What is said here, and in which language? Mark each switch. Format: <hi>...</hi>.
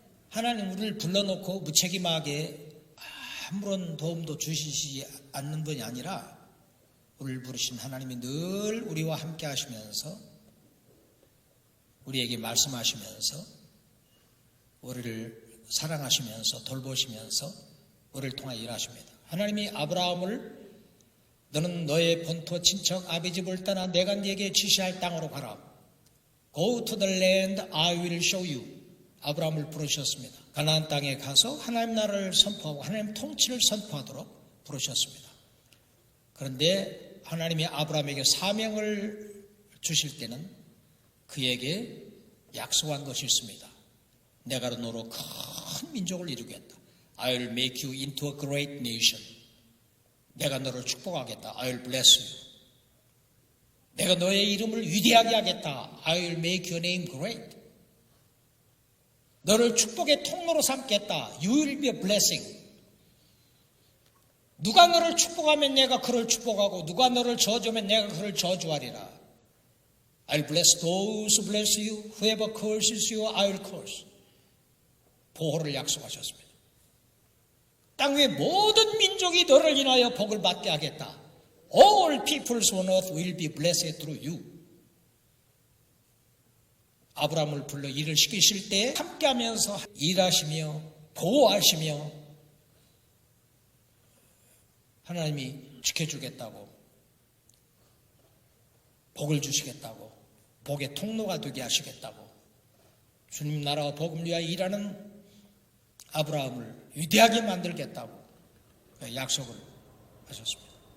<ko>하나님 우리를 불러놓고 무책임하게 아무런 도움도 주시지 않는 분이 아니라 우리를 부르신 하나님이 늘 우리와 함께 하시면서 우리에게 말씀하시면서 우리를 사랑하시면서 돌보시면서 우리를 통하여 일하십니다. 하나님이 아브라함을 너는 너의 본토 친척 아비 집을 떠나 내가 네게 지시할 땅으로 가라.</ko> <en>Go to the land I will show you.</en> <ko>아브라함을 부르셨습니다. 가나안 땅에 가서 하나님 나라를 선포하고 하나님 통치를 선포하도록 부르셨습니다. 그런데 하나님이 아브라함에게 사명을 주실 때는 그에게 약속한 것이 있습니다. 내가 너로 큰 민족을 이루겠다.</ko> <en>I'll make you into a great nation.</en> <ko>내가 너를 축복하겠다.</ko> <en>I'll bless you.</en> <ko>내가 너의 이름을 위대하게 하겠다.</ko> <en>I'll make your name great.</en> <ko>너를 축복의 통로로 삼겠다.</ko> <en>You will be a blessing.</en> <ko>누가 너를 축복하면 내가 그를 축복하고 누가 너를 저주하면 내가 그를 저주하리라.</ko> <en>I'll bless those who bless you. Whoever curses you, I'll curse.</en> <ko>보호를 약속하셨습니다. 땅 위의 모든 민족이 너를 인하여 복을 받게 하겠다.</ko> <en>All peoples on earth will be blessed through you.</en> <ko>아브라함을 불러 일을 시키실 때 함께하면서 일하시며 보호하시며 하나님이 지켜주겠다고 복을 주시겠다고 복의 통로가 되게 하시겠다고 주님 나라와 복음 위하여 일하는 아브라함을 위대하게 만들겠다고 약속을 하셨습니다.</ko>